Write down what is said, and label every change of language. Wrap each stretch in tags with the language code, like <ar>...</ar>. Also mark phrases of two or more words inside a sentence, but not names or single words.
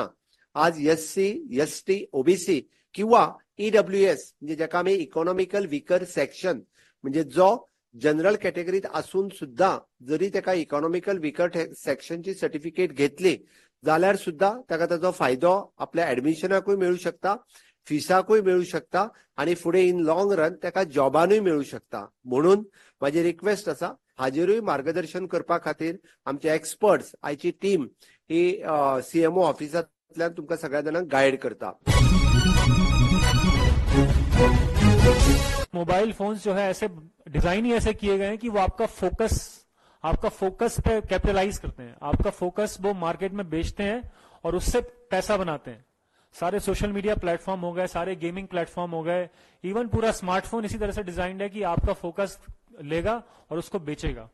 <kok>आज SC, ST, OBC किंवा EWS म्हणजे जाका आमी</kok> <en>economical weaker section</en> <kok>म्हणजे जो</kok> <en>general category</en> <kok>आसून सुद्धा जरी ताका</kok> <en>economical weaker section</en> <kok>सर्टिफिकेट घेतली जाल्यार सुद्धा ताका ताचो फायदो आपल्या ऍडमिशनाकूय मेळू शकता, फिसाकूय मेळू शकता आनी फुडें</kok> <en>in long run</en> <kok>ताका जॉबानूय मेळू शकता. म्हणून माझी रिक्वेस्ट आसा हाजेरूय मार्गदर्शन करपा खातीर आमचे एक्सपर्ट्स आयची टीम ही CMO ऑफिसांतल्यान तुमकां सगळ्या जाणांक गायड करता.</kok> <hi>मोबाइल फोन्स जो है ऐसे डिजाइन ही ऐसे किए गए हैं कि वो आपका फोकस पे कैपिटलाइज करते हैं. आपका फोकस वो मार्केट में बेचते हैं और उससे पैसा बनाते हैं. सारे</hi> <en>social media platform</en> <hi>हो गए, सारे</hi> <en>gaming platform</en> <hi>हो गए, इवन पूरा स्मार्टफोन इसी तरह से डिजाइंड है कि आपका फोकस लेगा और उसको बेचेगा.</hi>